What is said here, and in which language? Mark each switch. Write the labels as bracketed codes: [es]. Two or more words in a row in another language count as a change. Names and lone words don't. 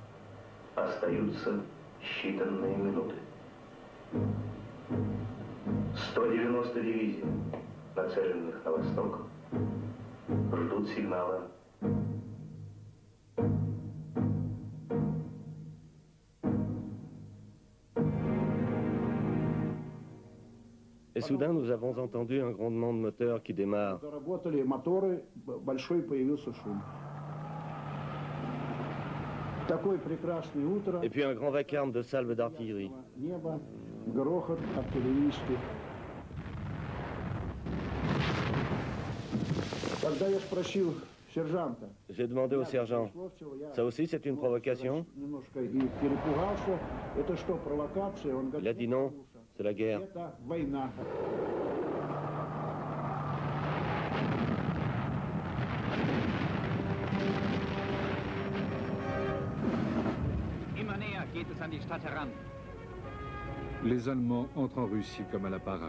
[ru] Остаются считанные минуты. 190 дивизий, нацеленных на восток, ждут сигнала. [fr] Et soudain, nous avons entendu un grondement de moteur qui démarre. [ru] Заработали моторы, большой появился шум. Такое прекрасное утро. [fr] Et puis un grand vacarme de salves d'artillerie. [ru] Небо, грохот артиллерийский. Когда я спросил сержанта, [fr] J'ai demandé au sergent, ça aussi c'est une provocation? [ru] немножко и перепугался, это что, провокация? Он [fr] Il a [ru] говорит, [fr] dit non, c'est la guerre. [ru] это война. [de] Immer näher geht es an die Stadt heran. [fr] Les Allemands entrent en Russie comme à la parade.